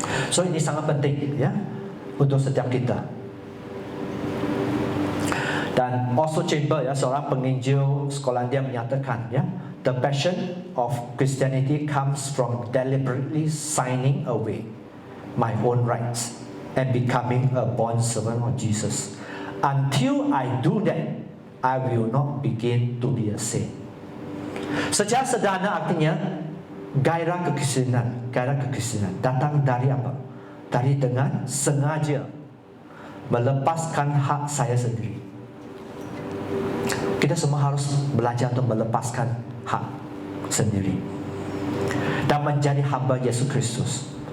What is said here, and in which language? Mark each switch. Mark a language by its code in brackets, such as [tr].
[id] So ini sangat penting, ya, untuk setiap kita. Dan also Chamber, ya, seorang penginjil Skotlandia menyatakan, ya, [en] the passion of Christianity comes from deliberately signing away my own rights and becoming a bond servant of Jesus. Until I do that, I will not begin to be a saint. [id] Secara sederhana artinya, gairah kekristenan datang dari apa? Dari dengan sengaja melepaskan hak saya sendiri. Kita semua harus belajar untuk melepaskan hak sendiri dan menjadi hamba Yesus Kristus.